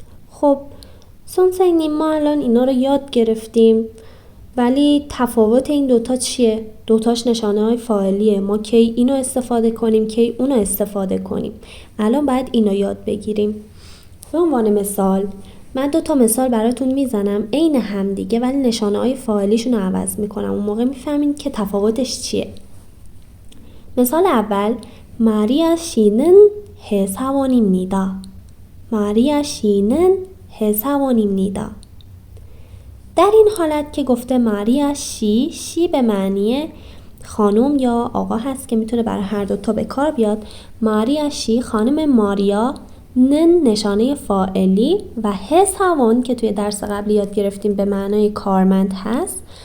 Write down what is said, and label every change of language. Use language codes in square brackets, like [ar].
[fa] خب 선생님 ما الان اینا رو یاد گرفتیم، ولی تفاوت این دوتا چیه؟ دوتاش نشانه های فاعلیه. ما کی اینو استفاده کنیم کی اونو استفاده کنیم. الان باید اینو یاد بگیریم. به عنوان مثال من 2 مثال براتون میزنم عین هم دیگه، ولی نشانه های فاعلیشون رو عوض میکنم. اون موقع میفهمین که تفاوتش چیه. مثال اول [ko] 마리아 씨는 회사원입니다. 마리아 씨는 회사원입니다. [fa] در این حالت که گفته ماریا شی به معنی خانم یا آقا هست که میتونه برای هر دوتا به کار بیاد. ماریا شی خانم ماریا، نن نشانه فاعلی و حسوان که توی درس قبل یاد گرفتیم به معنای کارمند هست.